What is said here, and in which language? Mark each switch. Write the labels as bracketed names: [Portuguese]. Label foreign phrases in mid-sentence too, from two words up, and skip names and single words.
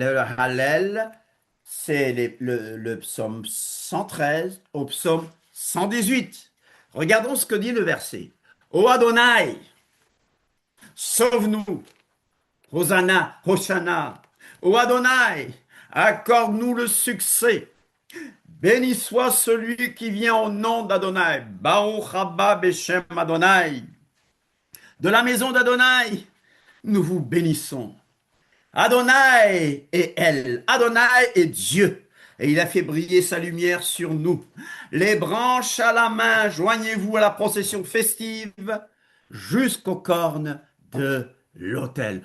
[French] Le Hallel, c'est le psaume 113 au psaume 118. Regardons ce que dit le verset. Ô Adonai, sauve-nous. [Hebrew] הושענא, הושענא. [French] Ô Adonai, accorde-nous le succès. Béni soit celui qui vient au nom d'Adonai. [Hebrew] ברוך הבא בשם אדוני. [French] De la maison d'Adonai, nous vous bénissons. Adonai est elle. Adonai est Dieu. Et il a fait briller sa lumière sur nous. Les branches à la main, joignez-vous à la procession festive jusqu'aux cornes de l'autel.